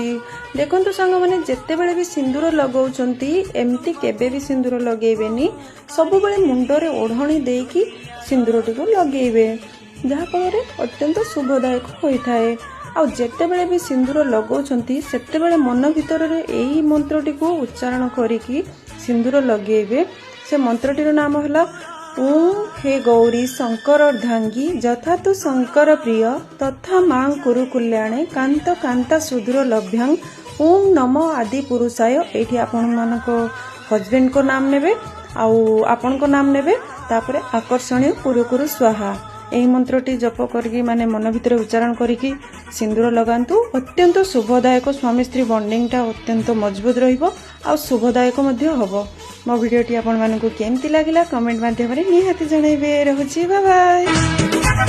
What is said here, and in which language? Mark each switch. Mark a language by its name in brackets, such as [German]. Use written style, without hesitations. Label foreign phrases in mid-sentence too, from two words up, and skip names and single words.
[Odia] ଦେଖନ୍ତୁ ସାଙ୍ଗ ମାନେ ଯେତେ ବେଳେ ଭି ସିନ୍ଦୂର ଲଗାଉଛନ୍ତି ଏମତି କେବେ ଭି ସିନ୍ଦୂର ଲଗେବେନି, ସବ ବେଳେ ମୁଣ୍ଡରେ ଓଢ଼ଣୀ ଦେକି ସିନ୍ଦୂରଟି କୁ ଲଗେବେ, ଯାହା ଫଳ ଅତ୍ୟନ୍ତ ଶୁଭଦାୟକ ହୋଇଥାଏ। ଆ ଯେତେ ବେଳେ ଭି ସିନ୍ଦୂର ଲଗାଉଛନ୍ତି ସେତେ ବେଳେ ମନ ଭିତର ରେ ଏହି ମନ୍ତ୍ରଟି କୁ ଉଚ୍ଚାରଣ କରିକି ସିନ୍ଦୂର ଲଗେବେ। ସେ ମନ୍ତ୍ରଟିର ନାମ ହଲା [Sanskrit] ओम हे गौरी शंकर अर्धांगी जथा तु शंकर प्रिय तथा मां कुरु कल्याणे कांत कांता सुदूर लभ्यांग ओम नमो आदि पुरुषाय। [Odia] ଏଠି ଆପଣ ମାନଙ୍କ ହସବ୍ୟାଣ୍ଡ କୁ ନାମ ନେବେ ଆଉ ଆପଣ କୁ ନାମ ନେବେ, ତାପରେ [Sanskrit] आकर्षणीय कुरु कुरु स्वाहा [Odia] ଏହି ମନ୍ତ୍ରଟି ଜପ କରିକେ ମାନେ ମନ ଭିତର ଉଚ୍ଚାରଣ କରିକେ ସିନ୍ଦୂର ଲଗାନ୍ତୁ। ଅତ୍ୟନ୍ତ ଶୁଭଦାୟକ ସ୍ୱାମୀ ସ୍ତ୍ରୀ ବଣ୍ଡିଂଟା ଅତ୍ୟନ୍ତ ମଜବୁତ ରହିବୋ ଆ ଶୁଭଦାୟକ ମଧ୍ୟ ହବୋ। ମୋ ଭିଡିଓଟି ଆପଣ ମାନଙ୍କୁ କେମତି ଲାଗିଲା କମେଣ୍ଟ ମାଧ୍ୟମ ରେ ନିହାତି ଜଣାଇବେ। ରହୁଛି, [English] bye bye.